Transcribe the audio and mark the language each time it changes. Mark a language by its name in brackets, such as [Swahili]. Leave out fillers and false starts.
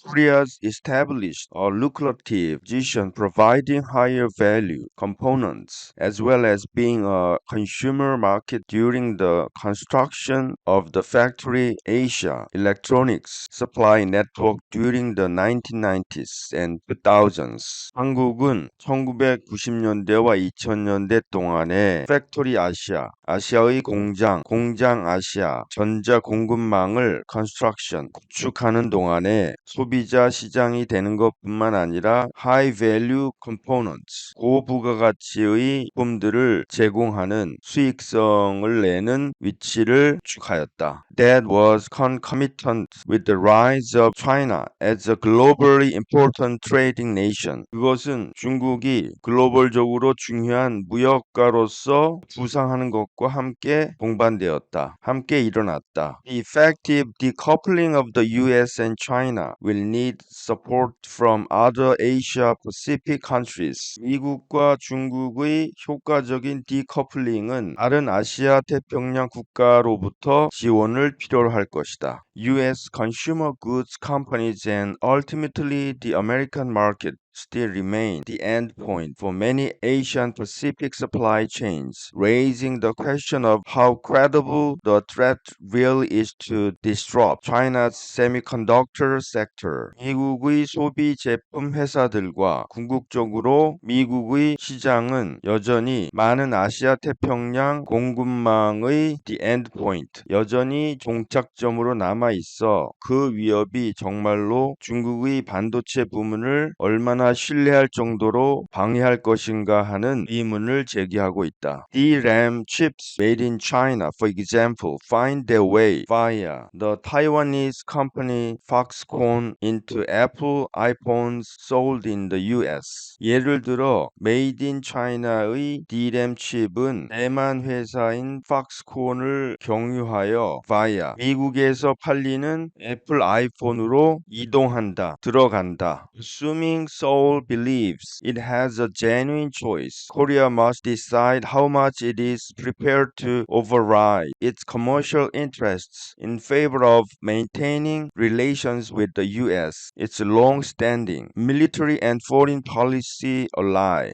[English] Korea's established a lucrative position providing higher value components as well as being a consumer market during the construction of the Factory Asia electronics supply network during the 1990s and 2000s. [Korean] 한국은 1990년대와 2000년대 동안에 팩토리 아시아, 아시아의 공장 아시아 전자 공급망을 구축하는 동안에 소비자 시장이 되는 것뿐만 아니라 [English] high value components, [Korean] 고부가가치의 부품들을 제공하는 수익성을 내는 위치를 구축하였다. [English] That was concomitant with the rise of China as a globally important trading nation. [Korean] 그것은 중국이 글로벌적으로 중요한 무역가로서 부상하는 것과 함께 동반되었다. 함께 일어났다. [English] The effective decoupling of the US and China will need support from other Asia Pacific countries. [Korean] 미국과 중국의 효과적인 디커플링은 다른 아시아 태평양 국가로부터 지원을 필요로 할 것이다. [English] US consumer goods companies and ultimately the American market still remain the endpoint for many Asian Pacific supply chains, raising the question of how credible the threat really is to disrupt China's semiconductor sector. [Korean] 미국의 소비 제품 회사들과 궁극적으로 미국의 시장은 여전히 많은 아시아 태평양 공급망의 [English] the endpoint, [Korean] 여전히 종착점으로 남아 있어 그 위협이 정말로 중국의 반도체 부문을 얼마나 신뢰할 정도로 방해할 것인가 하는 의문을 제기하고 있다. [English] DRAM chips made in China, for example, find their way via the Taiwanese company Foxconn into Apple iPhones sold in the US. [Korean] 예를 들어 Made in China의 DRAM 칩은 대만 회사인 팍스콘을 경유하여 via 미국에서 팔리는 애플 아이폰으로 들어간다. [English] Assuming Seoul believes it has a genuine choice, Korea must decide how much it is prepared to override its commercial interests in favor of maintaining relations with the U.S., its long-standing military and foreign policy ally.